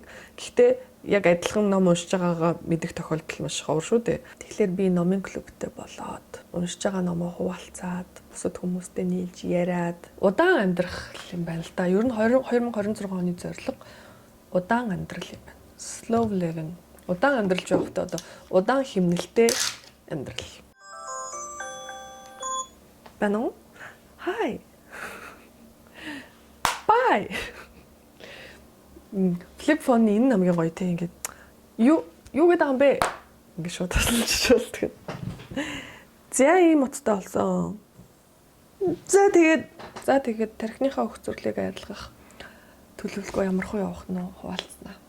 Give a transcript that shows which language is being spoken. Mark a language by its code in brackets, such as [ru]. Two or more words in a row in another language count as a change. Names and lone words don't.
[mn] Гэхдээ яг адилхан ном уншиж байгаагаа мэдэх тохиолдол маш ховор шүү дээ. Тэгэхээр би номын клубтэй болоод уншиж байгаа номоо хуваалцаад бусад хүмүүстэй нийлж яриад удаан амьдрах юм байна л да. Ер нь 2026 оны зорилго удаан амьдрал юм байна. [en] Slow living. [mn] Удаан амьдралж явахдаа одоо удаан хэмнэлтэй амьдрал. Байна уу? [en] Hi. [mn] Bye. [en] Flip phone- [mn] ы энэ хамгийн гоё те ингээд юу гэдэг юм бэ? Ингээд шууд тасалж болдог. За ийм утгатай болсон. За тэгээд тархиныхаа өгцөрлийг арилгах төлөвлөгөө ямархуу явах нь хуваалцсанаа.